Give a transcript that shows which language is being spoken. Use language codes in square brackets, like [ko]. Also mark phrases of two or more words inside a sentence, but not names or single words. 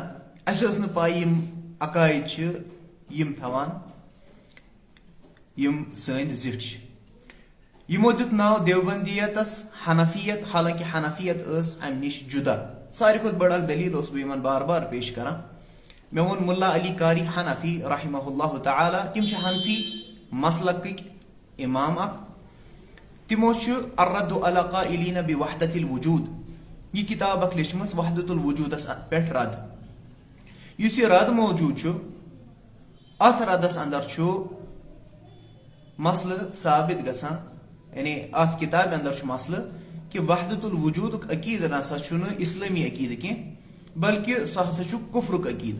[ks] اسہِ ٲس نہٕ پاے یم عقاید چھِ یم تھاوان یم سٲنۍ زِٹھۍ چھِ. یمو دیُت ناو دیوبندیتس حنفیت, حالانکہ حنفیت ٲس امہِ نش جدا. ساروی کھۄتہٕ بٔڑ اکھ دلیل اوسُس بہٕ یمن بار بار پیش کران. مےٚ ووٚن مُلا علی قاری حنفی [ar] رحمہ اللہ تعالی, [ks] تم چھِ حنفی مسلکٕکۍ امام اکھ. تمو الرد علی قائلین بوحدۃ الوجود یہ کتاب اکھ لیچھمٕژ وحدۃ الوجودس پٮ۪ٹھ رد. یُس یہ رد موجود چھُ اتھ ردس اندر چھُ مسلہٕ ثابت گژھان, یعنی اتھ کتابہِ اندر چھُ مسلہٕ کہ وحدۃ الوجودُک عقیدٕ نسا چھُنہٕ اسلٲمی عقیدٕ کینٛہہ بلکہ سُہ ہسا چھُ کفرُک عقیدٕ.